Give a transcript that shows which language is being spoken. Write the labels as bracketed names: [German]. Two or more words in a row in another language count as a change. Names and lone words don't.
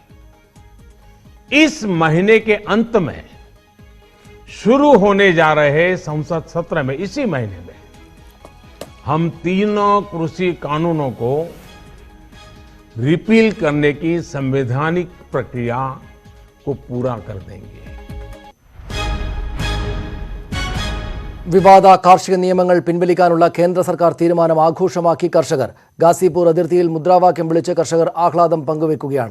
[Hindi] इस महीने के अंत में शुरू होने जा रहे संसद सत्र में, इसी महीने में हम 3 कृषि कानूनों को रिपील करने की संवैधानिक प्रक्रिया को पूरा कर देंगे. [Malayalam] വിവാദ കാർഷിക നിയമങ്ങൾ പിൻവലിക്കാനുള്ള കേന്ദ്ര സർക്കാർ തീരുമാനം ആഘോഷമാക്കി കർഷകർ. ഗാസിപൂർ അതിർത്തിയിൽ മുദ്രാവാക്യം വിളിച്ച് കർഷകർ ആഹ്ലാദം പങ്കുവെക്കുകയാണ്.